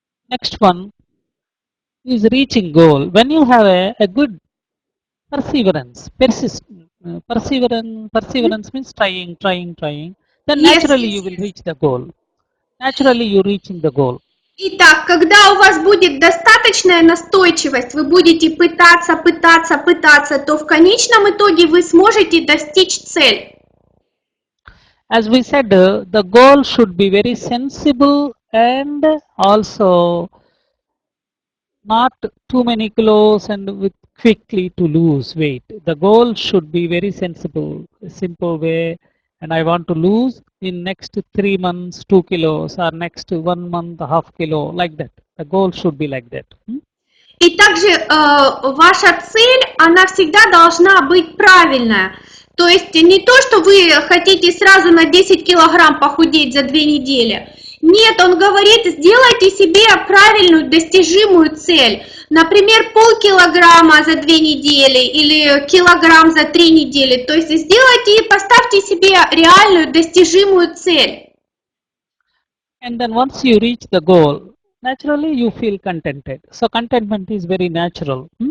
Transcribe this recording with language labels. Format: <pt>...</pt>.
<en>Next one is reaching goal. When you have a good perseverance, perseverance means trying, then naturally you will reach the goal. Naturally you reaching the goal.</en> <ru>Итак, когда у вас будет достаточная настойчивость, вы будете пытаться, то в конечном итоге вы сможете достичь цель.</ru> <en>As we said, the goal should be very sensible and also not too many kilos and with quickly to lose weight. The goal should be very sensible, a simple way, and I want to lose in next 3 months 2 kilos or next 1 month half kilo, like that. The goal should be like that.</en> <ru>И также ваша цель, она всегда должна быть правильная. То есть не то, что вы хотите сразу на 10 килограмм похудеть за 2 недели. Нет, он говорит, сделайте себе правильную, достижимую цель. Например, полкилограмма за 2 недели или килограмм за 3 недели. То есть сделайте и поставьте себе реальную, достижимую цель.</ru> <en>And then once you reach the goal, naturally you feel contented. So contentment is very natural.</en>